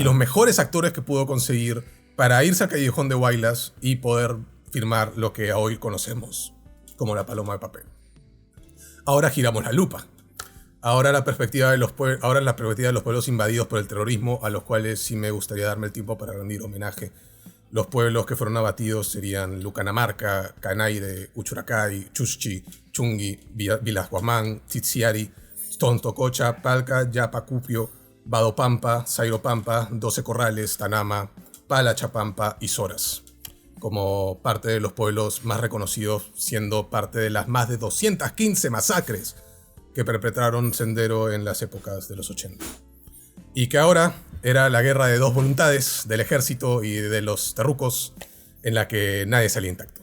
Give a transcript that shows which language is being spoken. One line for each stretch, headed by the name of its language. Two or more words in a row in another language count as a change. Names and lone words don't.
Spanish: Y los mejores actores que pudo conseguir para irse al Callejón de Huaylas y poder filmar lo que hoy conocemos como La Paloma de Papel. Ahora giramos la lupa. Ahora la perspectiva de los pueblos invadidos por el terrorismo, a los cuales sí me gustaría darme el tiempo para rendir homenaje. Los pueblos que fueron abatidos serían Lucanamarca, Canaire, Uchuracay, Chushchi, Chungui, Vilas Guamán, Tzitzíari, Tontococha, Palca, Yapacupio, Badopampa, Zairopampa, 12 Corrales, Tanama, Palachapampa y Soras, como parte de los pueblos más reconocidos, siendo parte de las más de 215 masacres que perpetraron Sendero en las épocas de los 80. Y que ahora era la guerra de dos voluntades, del ejército y de los terrucos, en la que nadie salía intacto.